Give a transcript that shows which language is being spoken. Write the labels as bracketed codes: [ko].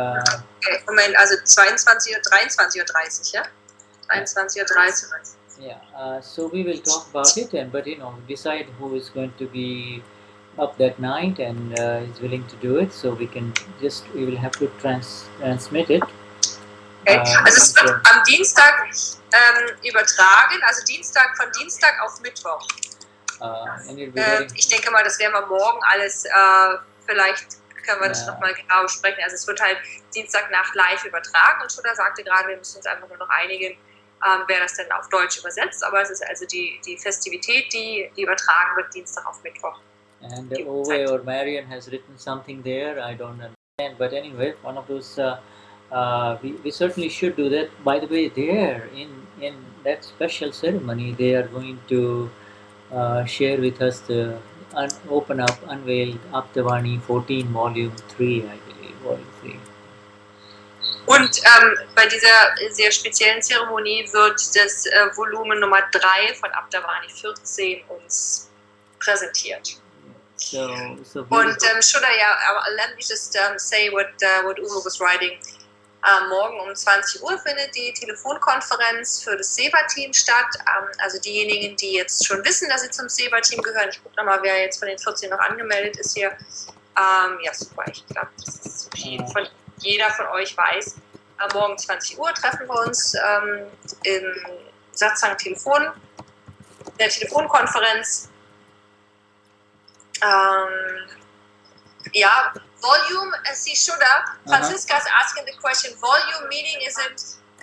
[de] Okay, Moment, also 22 Uhr, 23:30 Uhr, ja? 23:30 Uhr. [en] Yeah, so we will talk about it, but decide who is going to be up that night and is willing to do it. So we will have to transmit it. Okay. [de] Also es wird am Dienstag übertragen, also von Dienstag auf Mittwoch. [en] And it'll be very, [de] Ich denke mal, das werden wir morgen alles, vielleicht können wir das nochmal genau besprechen. Also es wird halt Dienstagnacht live übertragen und Schutter sagte gerade, wir müssen uns einfach nur noch einigen, wer das denn auf Deutsch übersetzt, aber es ist also die Festivität, die übertragen wird Dienstag auf Mittwoch. [en] And Ove or Marian has written something there, I don't understand, but anyway, one of those, we certainly should do that. By the way, there in that special ceremony, they are going to share with us the unveiled Aptavani 14 volume 3, I believe, volume 3. [de] Und bei dieser sehr speziellen Zeremonie wird das Volumen Nummer 3 von Aptavani 14 uns präsentiert. [en] So [de] Und [en] should let me just say what Uwe was writing. [de] Morgen um 20 Uhr findet die Telefonkonferenz für das SEBA-Team statt. Also diejenigen, die jetzt schon wissen, dass sie zum SEBA-Team gehören. Ich gucke nochmal, wer jetzt von den 14 noch angemeldet ist hier. Ja, super, ich glaube, das ist jeder von euch weiß. Morgen 20 Uhr treffen wir uns im Satsang der Telefonkonferenz. [en] Ja, volume, see, Shuddha, Franziska is asking the question, volume meaning isn't...